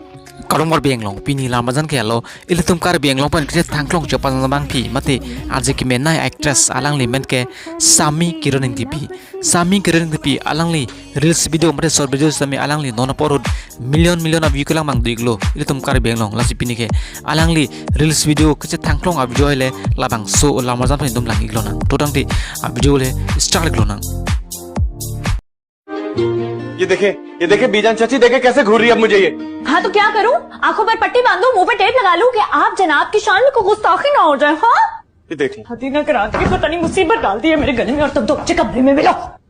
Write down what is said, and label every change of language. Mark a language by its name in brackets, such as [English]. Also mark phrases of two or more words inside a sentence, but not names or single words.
[Karbi] Kalong mar biang long pini lama jan ke lo ile tum kar biang long pan kre thangklong che pan bang phi mate aje ki menai actress alang li men ke Sami Kiran tipi Sami Kiran tipi alang li [English] reels video [Karbi] mate [English] short video [Karbi] sami alang li non porod [English] million of view [Karbi] kelang mang diglo ile tum kar biang long lasi pini ke alang li [English] reels video [Karbi] ke thangklong a video ile labang so lama jan phin dum lang iglo nang to dang ti a video le start iglo nang [Hindi] ये देखे बीजान चाची देखे कैसे घूर रही है अब मुझे ये। हाँ तो क्या करूं? आंखों पर पट्टी बांधूं, मुंह पे टेप लगा लूं कि आप जनाब की शान में कोई गुस्ताखी ना हो जाए। हाँ ये देख ली। हदीना करा के पता नहीं मुसीबत डाल दी है मेरे गले में और तुम तो अच्छे कमरे में मिलो।